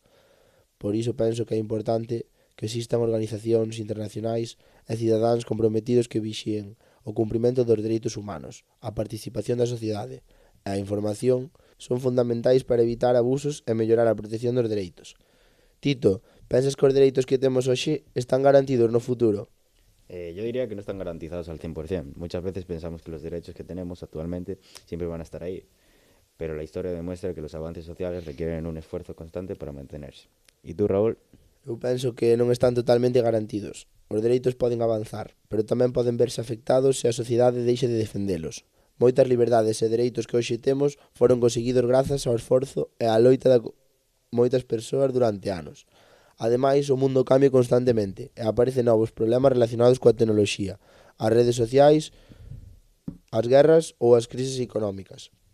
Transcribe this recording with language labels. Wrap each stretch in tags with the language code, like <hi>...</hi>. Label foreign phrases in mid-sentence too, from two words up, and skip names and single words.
<gl>Por iso penso que é importante que existan organizacións internacionais e cidadáns comprometidos que vixíen o cumprimento dos dereitos humanos, a participación da sociedade e a información son fundamentais para evitar abusos e mellorar a protección dos dereitos. Tito, pensas que os dereitos que temos hoxe están garantidos no futuro?</gl> <es>Yo diría que no están garantizados al 100%. Muchas veces pensamos que los derechos que tenemos actualmente siempre van a estar ahí, pero la historia demuestra que los avances sociales requieren un esfuerzo constante para mantenerse. ¿Y tú, Raúl?</es> <gl>Eu penso que non están totalmente garantidos. Os dereitos poden avanzar, pero tamén poden verse afectados se a sociedade deixe de defendelos. Moitas liberdades e dereitos que hoxe temos foron conseguidos grazas ao esforzo e á loita de moitas persoas durante anos. Ademais, o mundo cambia constantemente e aparecen novos problemas relacionados coa tecnoloxía, as redes sociais, as guerras ou as crises económicas.</gl>